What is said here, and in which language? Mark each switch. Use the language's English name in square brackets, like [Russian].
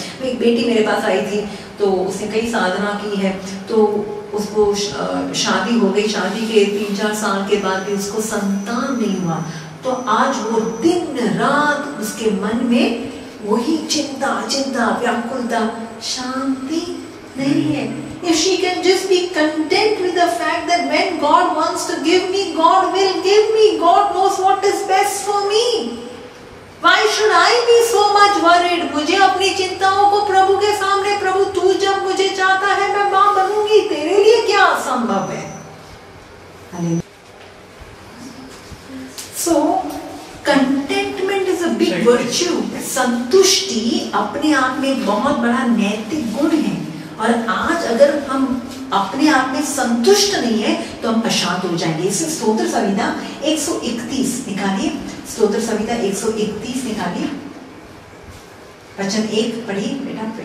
[Hindi] एक बेटी मेरे पास आई थी, तो उसने कई साधना की है, तो उसको शादी हो गई, शादी के 3-4 साल के बाद भी उसको संतान नहीं हुआ। तो आज वो दिन रात उसके मन में वही चिंता चिंता व्याकुलता, शांति नहीं है। [English] If she can just be content with the fact that when God wants to give me, God will give me. God knows what is best for me. Why should I be so much worried? [Hindi] मुझे अपनी चिंताओं को प्रभु के सामने, प्रभु तू जब मुझे चाहता है मैं मां बनूंगी, तेरे लिए क्या असंभव है? [English] So contentment is a big virtue. [Hindi] संतुष्टि अपने आप में बहुत बड़ा नैतिक गुण है। और आज अगर हम अपने आप में संतुष्ट नहीं है तो हम अशांत हो जाएंगे। इसे स्तोत्र संहिता 131 निकालिए, स्तोत्र संहिता 131 निकालिए, वचन 1 पढ़िए बेटा,